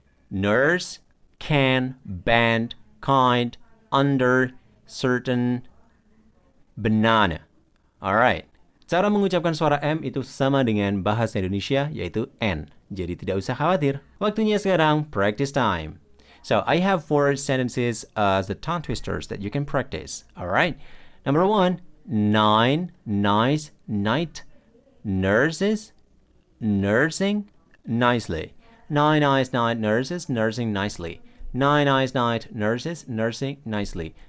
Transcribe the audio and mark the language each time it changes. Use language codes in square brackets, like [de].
[id] Nurse, can, band, kind, under, certain, banana. Alright. Cara mengucapkan suara M itu sama dengan bahasa Indonesia, yaitu N. Jadi tidak usah khawatir. Waktunya sekarang [en] practice time. So, I have 4 sentences as the tongue twisters that you can practice. Alright. Number 1, 9, nice, night, nurses, nursing, nicely. 9 eyes, night, nurses, nursing nicely. 9 eyes, night, nurses, nursing nicely.